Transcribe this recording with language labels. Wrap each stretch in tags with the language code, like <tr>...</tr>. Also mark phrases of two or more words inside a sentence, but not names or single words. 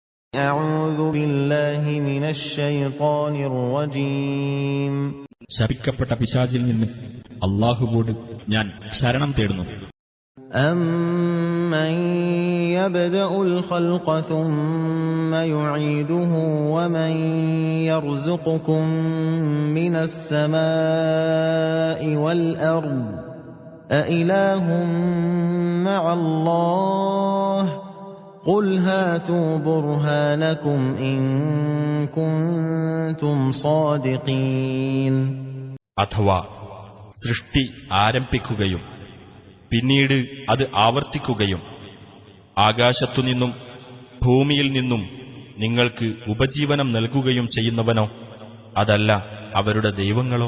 <ar>أعوذ بالله من الشيطان الرجيم.</ar> <ml>ശപിക്കപ്പെട്ട പിശാചിൽ നിന്ന് അല്ലാഹുവോട് ഞാൻ ശരണം തേടുന്നു.</ml> <ar>أَمَّن يَبْدَأُ الْخَلْقَ ثُمَّ يُعِيدُهُ وَمَن يَرْزُقُكُم مِّنَ السَّمَاءِ وَالْأَرْضِ أَإِلَٰهٌ مَّعَ اللَّهِ قُلْ هَاتُوا بُرْهَانَكُمْ إِن كُنتُمْ صَادِقِينَ.</ar> <ml>അഥവാ സൃഷ്ടി ആരംഭിക്കുകയും പിന്നീട് അത് ആവർത്തിക്കുകയും ആകാശത്തുനിന്നും ഭൂമിയിൽ നിന്നും നിങ്ങൾക്ക് ഉപജീവനം നൽകുകയും ചെയ്യുന്നവനോ അതല്ല അവരുടെ ദൈവങ്ങളോ?</ml>